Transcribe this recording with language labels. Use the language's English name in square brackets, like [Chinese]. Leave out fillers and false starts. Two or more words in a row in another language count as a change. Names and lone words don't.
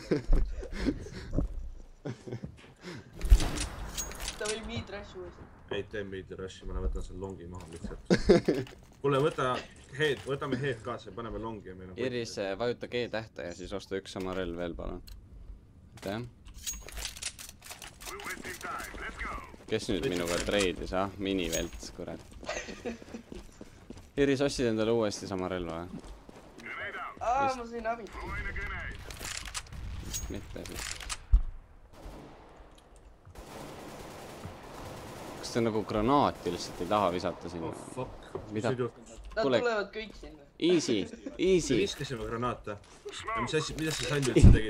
[Estonian] Ta võib miid rush uuesti. Ei tee meid rush'i, ma võtan selle longi maha lihtsalt. Kuule, võtame head kaasa ja paneme longi ja meil on... Iris, vajuta G-tähte ja siis osta üks sama relv veel, palun. Aitäh. [English] We're wasting time. Let's go. [Estonian] Kes nüüd minuga treidis, ah? Minivelts, kurat. Iris, ostsid endale uuesti sama relva või? [English] Grenade out. [Estonian] Ma sain abi. [English] Throwing a grenade. [Estonian] Mitte siis. Kas te nagu granaati lihtsalt ei taha visata sinna? [English] Oh fuck. [Estonian] Mida? Nad Kuule. tulevad kõik sinna. [English] Easy, easy, [Estonian] Viskasime granaate. Ja mis asja, mida sa Sandy üldse tegid?